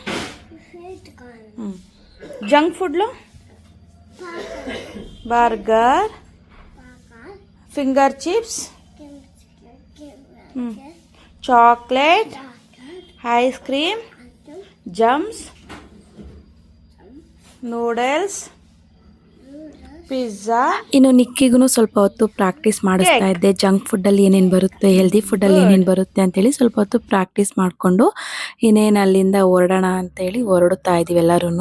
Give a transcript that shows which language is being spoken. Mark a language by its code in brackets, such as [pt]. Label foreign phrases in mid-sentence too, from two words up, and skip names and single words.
[en] junk foodlo burger, finger chips, chocolate, ice cream, jams, noodles, pizza. [kn] ಇನ್ನು ನಿಕ್ಕಿಗೂ ಸ್ವಲ್ಪ ಹೊತ್ತು ಪ್ರಾಕ್ಟೀಸ್ ಮಾಡಿಸ್ತಾ ಇದ್ದೆ. [en] junk food [kn] ಅಲ್ಲಿ ಏನೇನ್ ಬರುತ್ತೆ, [en] healthy food [kn] ಅಲ್ಲಿ ಏನೇನ್ ಬರುತ್ತೆ ಅಂತೇಳಿ ಸ್ವಲ್ಪ ಹೊತ್ತು ಪ್ರಾಕ್ಟೀಸ್ ಮಾಡ್ಕೊಂಡು ಇನ್ನೇನು ಅಲ್ಲಿಂದ ಹೊರಡೋಣ ಅಂತ ಹೇಳಿ ಹೊರಡ್ತಾ ಇದೀವಿ ಎಲ್ಲಾರು.